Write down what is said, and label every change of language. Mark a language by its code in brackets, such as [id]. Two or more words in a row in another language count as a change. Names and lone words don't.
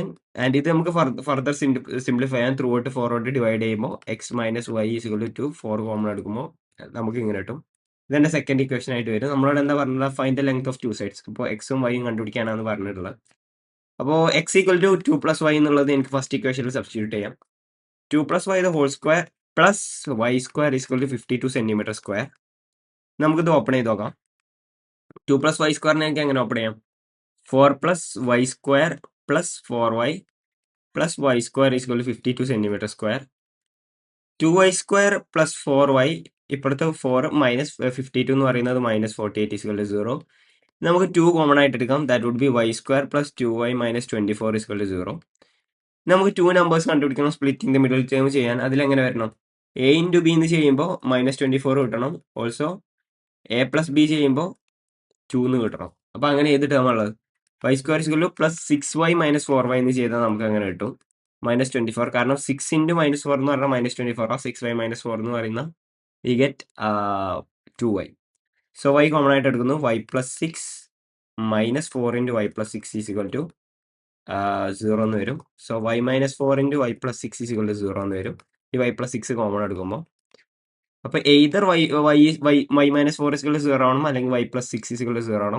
[ml] ആൻഡ് ഇത് നമുക്ക് [en] further simplify [ml] ചെയ്യാൻ [en] through out forward divide [ml] ചെയ്യുമ്പോൾ x - y = 2, 4 കോമൺ എടുക്കുമ്പോൾ നമുക്ക് ഇങ്ങനെ കിട്ടും. ഇതെന്റെ [en] second equation [ml] ആയിട്ട് വരും. നമ്മളോട് എന്താ പറഞ്ഞത്? [en] find the length of two sides. [ml] ഇപ്പോൾ എക്സും വൈയും കണ്ടുപിടിക്കാനാണ് പറഞ്ഞിട്ടുള്ളത്. അപ്പോൾ x = 2 + y എന്നുള്ളത് എനിക്ക് [en] first equation-il substitute [ml] ചെയ്യാം. [en] 2 + y the whole square plus y square = 52 centimeter square. [ml] നമുക്കിത് ഓപ്പൺ ചെയ്ത് നോക്കാം. 2 + [en] y square [ml] എനിക്ക് എങ്ങനെ ഓപ്പൺ ചെയ്യാം? [en] 4 + y square plus 4y plus y square = 52 centimeter square. 2y square plus 4y, [ml] ഇപ്പോഴത്തെ 4 മൈനസ് 52 എന്ന് പറയുന്നത് -48 = 0. നമുക്ക് 2 കോമൺ ആയിട്ട് എടുക്കാം. [en] that would be y square plus 2y [ml] - 24 = 0. നമുക്ക് 2 നമ്പേഴ്സ് കണ്ടുപിടിക്കണം. [en] splitting the middle term [ml] ചെയ്യാൻ അതിലെങ്ങനെ വരണം? a × b എന്ന് ചെയ്യുമ്പോൾ -24 കിട്ടണം. ഓൾസോ a + b ചെയ്യുമ്പോൾ 2 എന്ന് കിട്ടണം. അപ്പൊ അങ്ങനെ ഏത് ടേം ഉള്ളത്? [en] y square [ml] = +6y - 4y എന്ന് ചെയ്താൽ നമുക്ക് അങ്ങനെ കിട്ടും -24. കാരണം 6 × -4 എന്ന് പറഞ്ഞാൽ -24 ആ. 6y - 4 എന്ന് പറയുന്ന [en] we get 2y. [ml] സോ y കോമൺ ആയിട്ട് എടുക്കുന്നു. y + 6 - 4 × y + 6 = 0 എന്ന് വരും. സോ y - 4 × y + 6 = 0 എന്ന് വരും. ഈ y + 6 കോമൺ എടുക്കുമ്പോൾ അപ്പൊ എയ്തർ y - 4 = 0 ആവണം, അല്ലെങ്കിൽ y + 6 = 0 ആവണം.